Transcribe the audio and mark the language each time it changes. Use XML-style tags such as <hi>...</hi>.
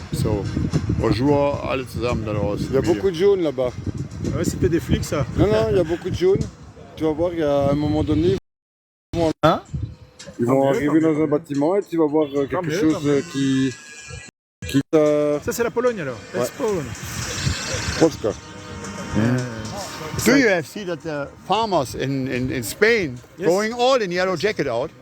<de>So, bonjour, alle zusammen da draußen.</de> <fr>Il y a beaucoup de jaunes là-bas. Ouais, c'était des flics, ça. Non, il y a beaucoup de jaunes. Tu vas voir, il y a un moment donné, ils vont arriver dans un bâtiment et tu vas voir quelque chose qui Ça, c'est la Pologne alors.</fr> <en>That's Poland.</en> <pl>Polska.</pl> <en>Do you have seen that the farmers in Spain going all in yellow jacket out?</en>